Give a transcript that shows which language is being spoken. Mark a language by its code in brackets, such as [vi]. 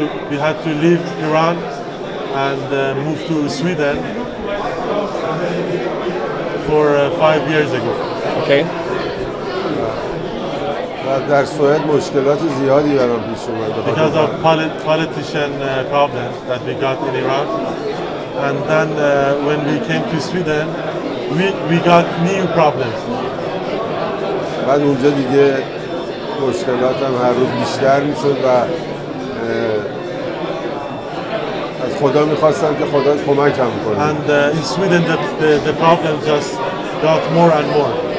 [en] We had to leave Iran and move to Sweden for 5 years ago. Okay. [fa] و در سوئد مشکلات زیادی برام پیش اومد. [en] Because of politician problems that we got in Iran, and then when we came to Sweden, we got new problems. [fa] بعد اونجا دیگه مشکلاتم هر روز بیشتر میشد و از خدا میخواستم که خدا کمکم کنه. [en] And in Sweden the problem just got more and more.